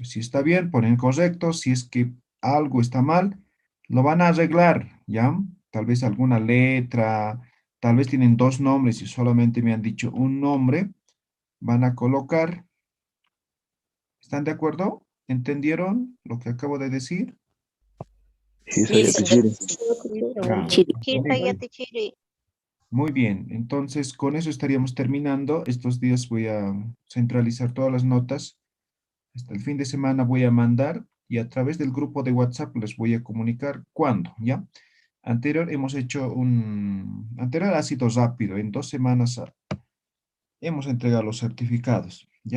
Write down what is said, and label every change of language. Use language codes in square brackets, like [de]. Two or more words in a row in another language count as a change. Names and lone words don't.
[es] Si está bien, ponen correcto. Si es que algo está mal, lo van a arreglar, ¿ya? Tal vez alguna letra, tal vez tienen dos nombres y solamente me han dicho un nombre, van a colocar. ¿Están de acuerdo? ¿Entendieron lo que acabo de decir? Sí, Yatichiri. Ya. Yatichiri. Muy bien, entonces con eso estaríamos terminando. Estos días voy a centralizar todas las notas. Hasta el fin de semana voy a mandar y a través del grupo de WhatsApp les voy a comunicar cuándo, ¿ya? Anterior ha sido rápido, en 2 semanas hemos entregado los certificados, ¿ya?